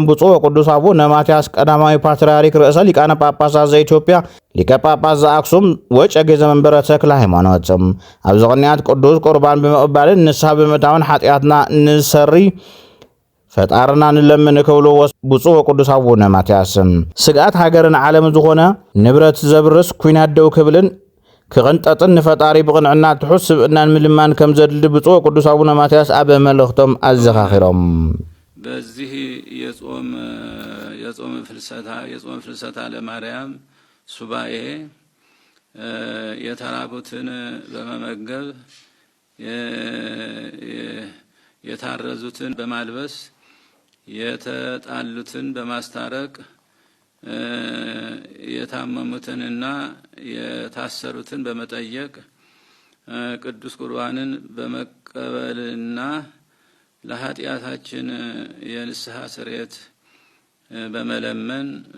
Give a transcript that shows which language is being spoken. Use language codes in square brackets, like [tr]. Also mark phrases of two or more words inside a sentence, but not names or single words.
[ti] ብፁዕ ወቅዱስ አቡነ ማትያስ ቀዳማዊ ፓትርያርክ ርእሰ ሊቃነ ጳጳሳት ዘኢትዮጵያ ሊቀ ጳጳስ ዘአክሱም ወጨጌ ዘመንበረ ተክለ ሃይማኖት ኣብዚ ቅንያት ቅዱስ ቁርባን ብምቕባልን ንስሐ ብምእታውን ሓጢኣትና ንሰሪ ፈጣርና ንለምን ክብሉ ብፁዕ ወቅዱስ አቡነ ማትያስ ስግኣት ሃገርን ዓለም ዝኾነ ንብረት ዘብርስ ኩናት ደው ክብልን ክቕንጠጥን ንፈጣሪ ብቕንዕና ትሑት ስብእናን ምልማን ከም ዘድሊ ብፁዕ ወቅዱስ አቡነ ማትያስ ኣብ መልእኽቶም ኣዘኻኺሮም። [am] በዚህ የጾም ፍልሰታ ለማርያም ሱባኤ የተራቡትን በመመገብ የታረዙትን በማልበስ የተጣሉትን በማስታረቅ የታመሙትንና የታሰሩትን በመጠየቅ ቅዱስ ቁርባንን በመቀበልና ለኃጢአታችን የንስሐ ስርየት በመለመን